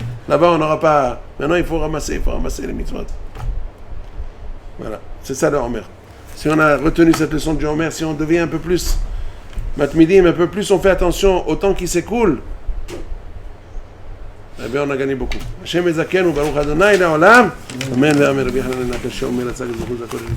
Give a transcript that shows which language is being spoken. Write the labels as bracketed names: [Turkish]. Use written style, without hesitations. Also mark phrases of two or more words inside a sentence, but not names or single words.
[French] Là-bas, on n'aura pas. Maintenant, il faut ramasser les mitzvot. Voilà, c'est ça le Homer. Si on a retenu cette leçon du Homer, si on devient un peu plus matmidim, un peu plus on fait attention au temps qui s'écoule, eh bien on a gagné beaucoup. [Hebrew] השם יזכנו וברוך אדוני לעולם. אמן ואמן. רבי חנניא בן עקשיא אומר,